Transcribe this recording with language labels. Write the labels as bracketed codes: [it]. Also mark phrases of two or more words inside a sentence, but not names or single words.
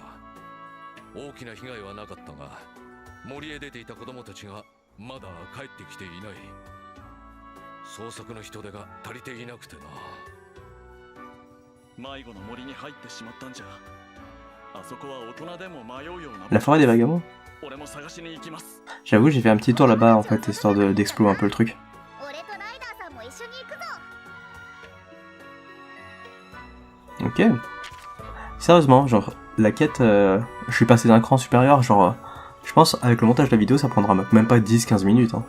[ja] 大きな被害はなかったが、森へ出ていた子供たちがまだ帰ってきていない。捜索の人手が足りていなくてな。迷子の森に入ってしまったんじゃ。あそこは大人でも迷うような。 [fr] La forêt des vagabonds. J'avoue j'ai fait un petit tour là-bas en fait, histoire d'explorer un peu le truc. Ok. Sérieusement, genre, la quête, je suis passé d'un cran supérieur, genre, je pense, avec le montage de la vidéo, ça prendra même pas 10-15 minutes, hein.